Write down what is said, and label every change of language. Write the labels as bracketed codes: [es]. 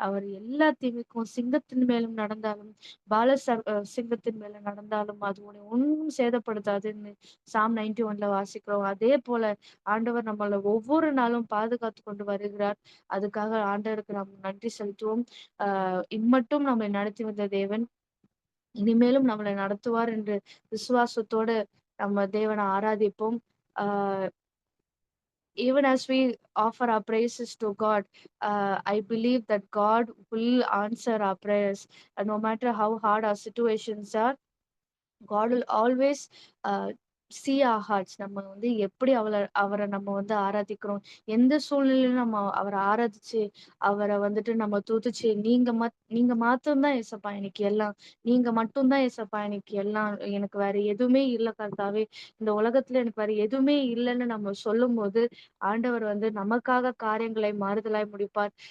[ta] அவர் எல்லா தீமைக்கும் சிங்கத்தின் மேலும் நடந்தாலும் சிங்கத்தின் மேல நடந்தாலும் அது உன்னை ஒன்றும் சேதப்படுத்தாதுன்னு சாம் 91ல வாசிக்கிறோம். அதே போல ஆண்டவர் நம்மள ஒவ்வொரு நாளும் பாதுகாத்து கொண்டு வருகிறார். அதுக்காக ஆண்டவருக்கு நாம் நன்றி செலுத்துவோம். இம்மட்டும் நம்மை நடத்தி வந்த தேவன் இனிமேலும் நம்மளை நடத்துவார் என்று விசுவாசத்தோடு நம்ம தேவனை ஆராதிப்போம். [en] Ah Even as we offer our praises to God, I believe that God will answer our prayers. No matter how hard our situations are, God will always see our hearts. [ta] நம்ம வந்து எப்படி அவரை நம்ம வந்து ஆராதிக்கிறோம், எந்த சூழ்நிலையிலும் நம்ம அவரை ஆராதிச்சு அவரை வந்துட்டு நம்ம துதிச்சு நீங்க மாத்திரம்தான் ஏசப்பா எனக்கு எல்லாம், நீங்க மட்டும்தான் ஏசப்பா எனக்கு எல்லாம், எனக்கு வேற எதுவுமே இல்லை கர்த்தாவே, இந்த உலகத்துல எனக்கு வேற எதுவுமே இல்லைன்னு நம்ம சொல்லும் போது ஆண்டவர் வந்து நமக்காக காரியங்களை மாறுதலாய் முடிப்பார்.